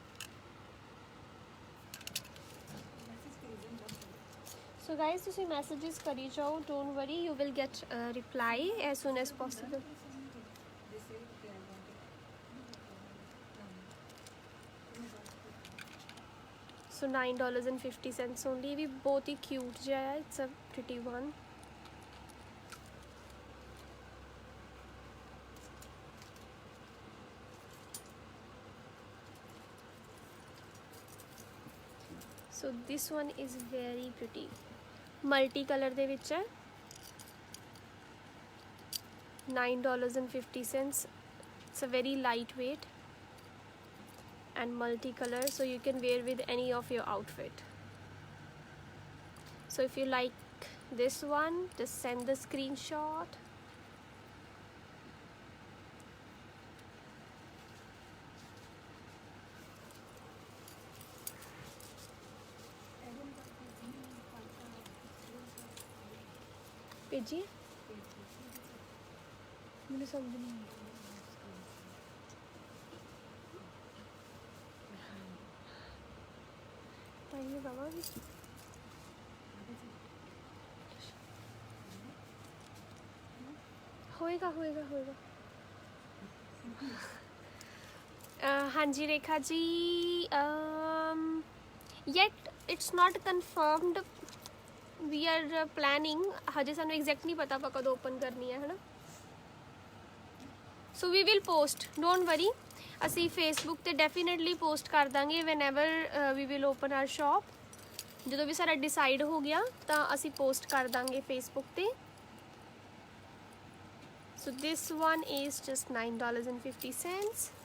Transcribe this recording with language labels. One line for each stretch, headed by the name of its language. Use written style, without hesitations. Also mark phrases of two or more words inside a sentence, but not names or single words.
English: So guys
Punjabi: ਤੁਸੀਂ ਮੈਸੇਜਸ ਕਰੀ ਜਾਓ,
English: Don't worry, you will get reply as soon as possible. So $9.50 only.
Hindi: भी बहुत ही क्यूट जो है,
English: It's a pretty one. So this one is very pretty, multi color
Punjabi: ਦੇ ਵਿੱਚ ਹੈ।
English: $9.50। It's a very light weight and multi-color, so you can wear with any of your outfit। so if you like this one just send the screenshot।
Hindi: भेजिए, मुझे समझ नहीं आई।
Punjabi: ਟਾਈਮ ਲਗਾਵਾਂਗੀ। ਹੋਏਗਾ ਹੋਏਗਾ ਹੋਏਗਾ। ਹਾਂ ਜੀ ਰੇਖਾ ਜੀ,
English: Yet it's not confirmed, we are planning.
Punjabi: ਹਜੇ ਸਾਨੂੰ ਐਗਜ਼ੈਕਟ ਨਹੀਂ ਪਤਾ ਕਦੋਂ ਓਪਨ ਕਰਨੀ ਹੈ ਨਾ।
English: So we will post, don't worry.
Punjabi: ਅਸੀਂ ਫੇਸਬੁੱਕ ਤੇ ਡੈਫੀਨਿਟਲੀ ਪੋਸਟ ਕਰ ਦਾਂਗੇ
English: whenever we will open our shop.
Punjabi: ਜਦੋਂ ਵੀ ਸਾਡਾ ਡਿਸਾਈਡ ਹੋ ਗਿਆ ਤਾਂ ਅਸੀਂ ਪੋਸਟ ਕਰ ਦਾਂਗੇ ਫੇਸਬੁੱਕ ਤੇ।
English: So this one is just $9.50.